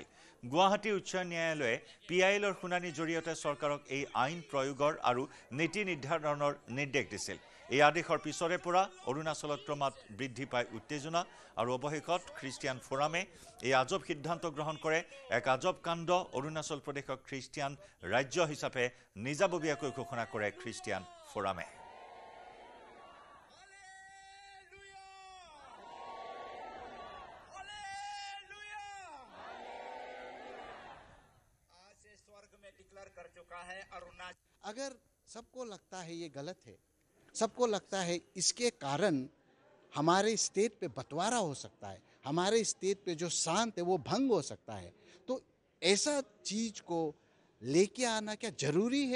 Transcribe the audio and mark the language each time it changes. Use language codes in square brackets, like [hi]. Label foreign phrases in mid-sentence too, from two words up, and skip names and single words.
[as] গুৱাহাটী উচ্চ ন্যায়ালয়ে PILৰ শুনানিৰ জৰিয়তে চৰকাৰক এই আইন প্ৰয়োগৰ আৰু নীতি নিৰ্ধাৰণৰ নিৰ্দেশ দিছিল। এই আদেশৰ পিছৰে পৰা অৰুণাচলত ক্ৰমাৎ বৃদ্ধি পায় উত্তেজনা আৰু অৱশেষত খ্ৰীষ্টিয়ান ফোৰামে এই আজব সিদ্ধান্ত গ্ৰহণ কৰে। এক আজব কাণ্ড। অৰুণাচল প্ৰদেশক খ্ৰীষ্টিয়ান ৰাজ্য হিচাপে নিজাববীয়াকৈ ঘোষণা কৰে খ্ৰীষ্টিয়ান ফোৰামে। [hi] अगर सबको लगता है ये गलत है, सबको लगता है इसके कारण हमारे स्टेट पे बंटवारा हो सकता है, हमारे स्टेट पे जो शांत है वो भंग हो सकता है, तो ऐसा चीज को लेके आना क्या जरूरी है?